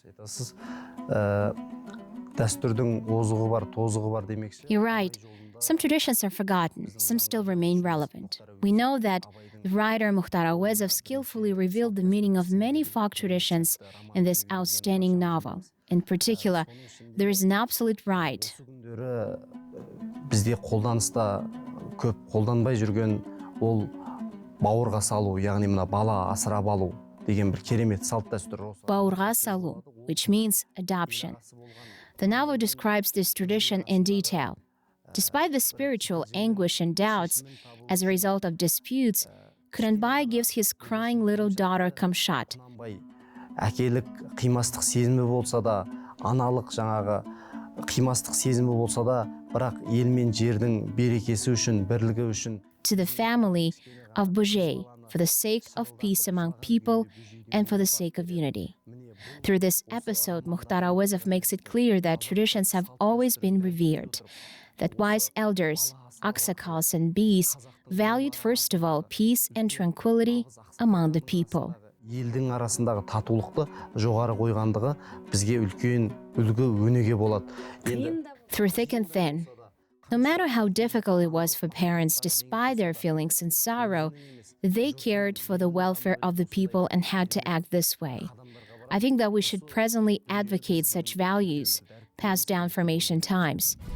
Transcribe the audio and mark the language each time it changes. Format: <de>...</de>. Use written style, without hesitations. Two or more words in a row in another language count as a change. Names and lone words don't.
<en>You're right. Some traditions are forgotten, some still remain relevant. We know that the writer Mukhtar Auezov skillfully revealed the meaning of many folk traditions in this outstanding novel. In particular, there is an absolute right.</en> <kk>Бізде қолданыста көп қолданбай жүрген ол бауырға салу, яғни мына бала асырап алу деген бір керемет салт дәстүр. Бауырға салу,</kk> <en>which means adoption. The novel describes this tradition in detail. Despite the spiritual anguish and doubts as a result of disputes, Kunanbaev gives his crying little daughter Kamshat.</en> <kk>Әкелік қимастық сезімі болса да, аналық жаңағы қимастық сезімі болса да, бірақ ел мен жердің берекесі үшін, бірлігі үшін.</kk> <en>To the family of Joly, for the sake of peace among people and for the sake of unity. Through this episode, Mukhtar Auezov makes it clear that traditions have always been revered, that wise elders, Aksakals and Beys, valued first of all peace and tranquility among the people.</en> <kk>Елдің арасындағы татулықты жоғары қойғандығы бізге үлкен үлгі өнеге болады.</kk> <en>Through thick and thin, no matter how difficult it was for parents, despite their feelings and sorrow, they cared for the welfare of the people and had to act this way. I think that we should presently advocate such values passed down from ancient times.</en>